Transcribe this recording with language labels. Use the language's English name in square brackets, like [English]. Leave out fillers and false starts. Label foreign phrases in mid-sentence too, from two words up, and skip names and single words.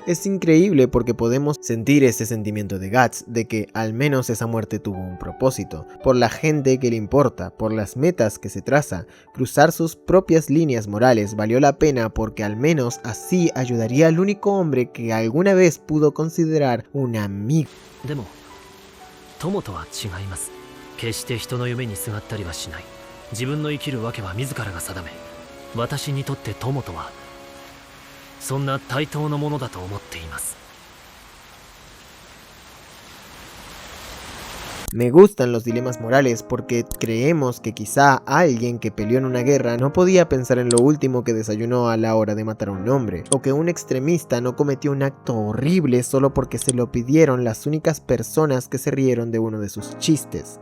[Spanish] Es increíble porque podemos sentir ese sentimiento de Guts, de que al menos esa muerte tuvo un propósito, por la gente que le importa, por las metas que se traza, cruzar sus propias líneas morales valió la pena porque al menos así ayudaría al único hombre que alguna vez pudo considerar un amigo. [Japanese] でも、友とは違います。決して人の夢にすがったりはしない。自分の生きるわけは自らが定め、私にとって友とはそんな対等のものだと思っています。 [Spanish] Me gustan los dilemas morales porque creemos que quizá alguien que peleó en una guerra no podía pensar en lo último que desayunó a la hora de matar a un hombre, o que un extremista no cometió un acto horrible solo porque se lo pidieron las únicas personas que se rieron de uno de sus chistes.